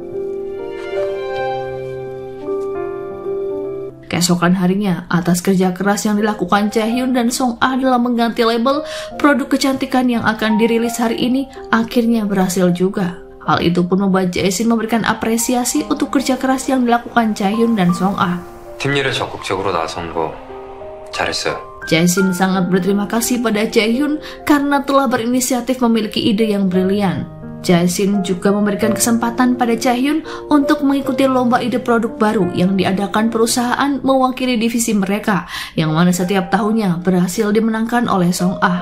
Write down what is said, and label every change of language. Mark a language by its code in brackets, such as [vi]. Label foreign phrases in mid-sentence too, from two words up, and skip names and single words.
[id] Keesokan harinya, atas kerja keras yang dilakukan Chaehyun dan Song Ah dalam mengganti label produk kecantikan yang akan dirilis hari ini, akhirnya berhasil juga. Hal itu pun membuat Jae-shin memberikan apresiasi untuk kerja keras yang dilakukan Chaehyun dan Song Ah. [ko] 팀 일에 적극적으로 나선 거 잘했어요. [id] Jae-shin sangat berterima kasih pada Chaehyun karena telah berinisiatif memiliki ide yang brilian. Jae-shin juga memberikan kesempatan pada Chaehyun untuk mengikuti lomba ide produk baru yang diadakan perusahaan mewakili divisi mereka, yang mana setiap tahunnya berhasil dimenangkan oleh Song Ah.